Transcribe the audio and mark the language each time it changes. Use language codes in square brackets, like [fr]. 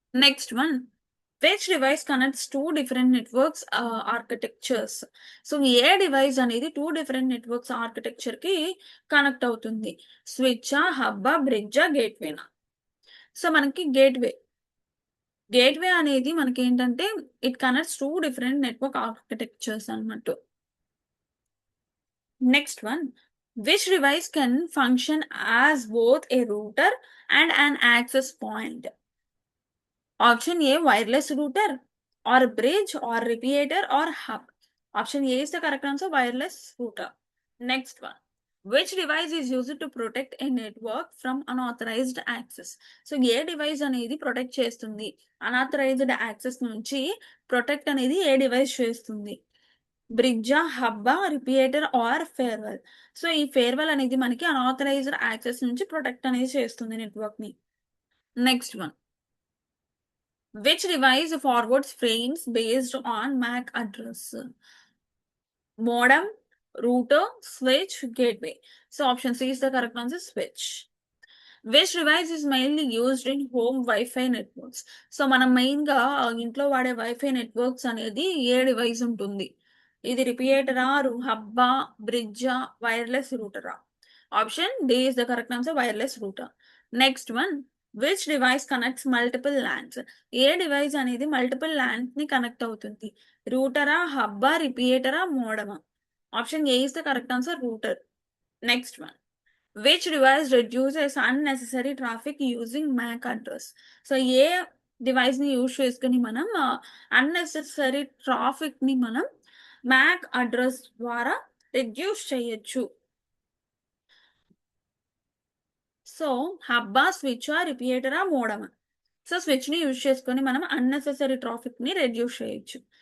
[en] Next one, which device connects two different networks architectures? [te] So ఏ device అనేది two different networks architecture కి connect అవుతుంది? Switch, హబ్బా, బ్రిడ్జా, గేట్వేనా? So మనకి gateway అనేది మనకి ఏంటంటే [en] it connects two different network architectures [te] అన్నమాట. [en] Next one, which device can function as both a router and an access point? Option A, wireless router, or bridge, or repeater, or hub. Option A is the correct answer, wireless router. Next one, which device is used to protect a network from unauthorized access? [te] So ఏ device అనేది protect చేస్తుంది, unauthorised access నుంచి protect అనేది ఏ device చేస్తుంది? బ్రిడ్జా, హబ్బా, రిపియేటర్ are farewell? So ఈ farewell అనేది మనకి unauthorised access నుంచి ప్రొటెక్ట్ అనేది చేస్తుంది నెట్వర్క్ ని. [en] Next one, which device forwards frames based on MAC address? Modem, router, switch, gateway. So option C is the correct answer, switch. Which device is mainly used in home Wi-Fi networks? [te] So మనం main గా ఇంట్లో వాడే wifi networks అనేది ఏ device ఉంటుంది? ఇది రిపియేటరా, హబ్బా, బ్రిడ్జా, wireless రూటరా? [en] Option D is the correct answer, wireless router. Next one, which device connects multiple LANs? [te] ఏ device అనేది multiple lands ని కనెక్ట్ అవుతుంది? [en] రూటరా, హబ్బా, రిపియేటరా, మోడమా? Option A is the correct answer, router. Next one, which device reduces unnecessary traffic using MAC address? [te] So ఏ device ని use చేసుకుని మనం unnecessary traffic ని మనం Mac address ద్వారా రిడ్యూస్ చేయొచ్చు? సో హబ్బా, స్విచ్, రిపియేటరా, మోడమా? సో స్విచ్ ని యూజ్ చేసుకొని మనం అన్నెసెసరీ ట్రాఫిక్ ని రెడ్యూస్ చేయొచ్చు.